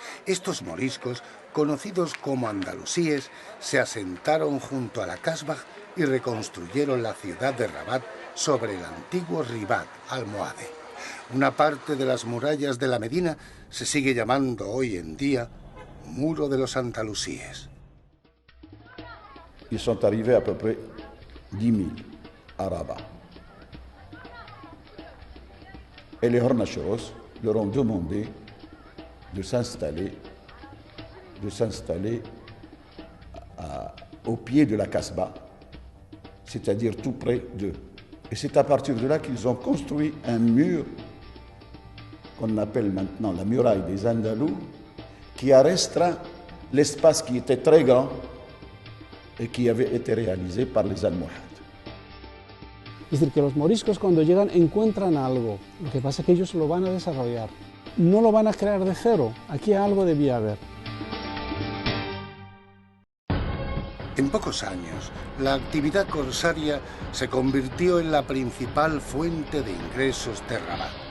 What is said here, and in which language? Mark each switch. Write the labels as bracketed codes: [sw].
[es] Estos moriscos, conocidos como andalusíes, se asentaron junto a la Kasbah y reconstruyeron la ciudad de Rabat sobre el antiguo Ribat almohade. Una parte de las murallas de la Medina se sigue llamando hoy en día Muro de los Andalusíes. [fr] Ils sont arrivés à peu près 10 000 à Rabat. Et les hornacheros leur ont demandé de s'installer au pied de la Kasbah, c'est-à-dire tout près d'eux. Et c'est à partir de là qu'ils ont construit un mur qu'on appelle maintenant la muraille des Andalous, qui a restreint l'espace qui était très grand et qui avait été réalisé par les Almohades. [es] Es decir, que los moriscos cuando llegan encuentran algo, lo que pasa es que ellos lo van a desarrollar, no lo van a crear de cero, aquí algo debía haber. En pocos años, la actividad corsaria se convirtió en la principal fuente de ingresos de Rabat.